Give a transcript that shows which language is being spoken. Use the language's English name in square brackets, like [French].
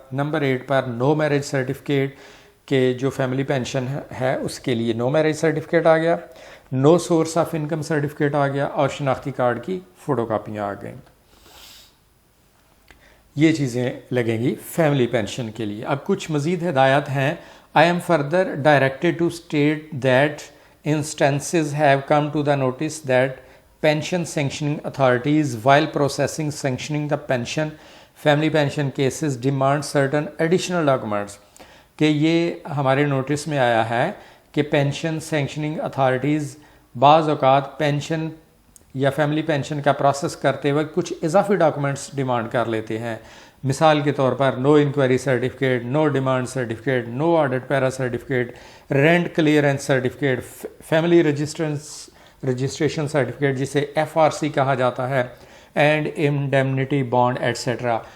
[Urdu] Number 8 پر نو marriage certificate, کہ جو family pension ہے اس کے لیے نو میرج سرٹیفکیٹ آ گیا. Know source of income certificate آ گیا اور شناختی کارڈ کی فوٹو کاپیاں آ گئیں. یہ چیزیں لگیں گی فیملی پینشن کے لیے. اب کچھ مزید ہدایات ہیں. [English] I am further directed to state that instances have come to the notice that pension sanctioning authorities, while processing sanctioning the pension, family pension cases, demand certain additional documents. [Urdu] کہ یہ ہمارے نوٹس میں آیا ہے کہ پینشن سینکشننگ اتھارٹیز بعض اوقات pension یا فیملی پینشن کا پروسیس کرتے وقت کچھ اضافی ڈاکومنٹس ڈیمانڈ کر لیتے ہیں. مثال کے طور پر نو انکوائری سرٹیفکیٹ، نو ڈیمانڈ سرٹیفکیٹ، نو آڈٹ پیرا certificate, rent clearance certificate, family registration certificate جسے FRC کہا جاتا ہے، اینڈ انڈیمنٹی بانڈ ایٹسیٹرا.